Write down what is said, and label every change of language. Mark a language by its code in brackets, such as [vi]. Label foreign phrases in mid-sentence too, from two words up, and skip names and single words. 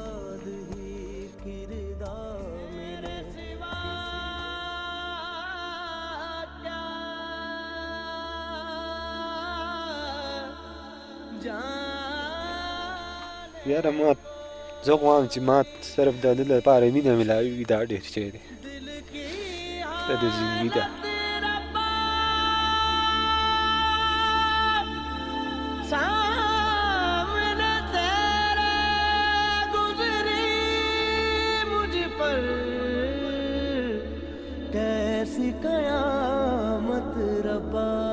[ps] یاره ما زه غواړم چې ما صرف د ده لپاره مینه میلاوي، دا ډېر شی دی، دا د زندګي ده. [ur] سامنے تیرے گزری مجھ پر کیسی قیامت ربا.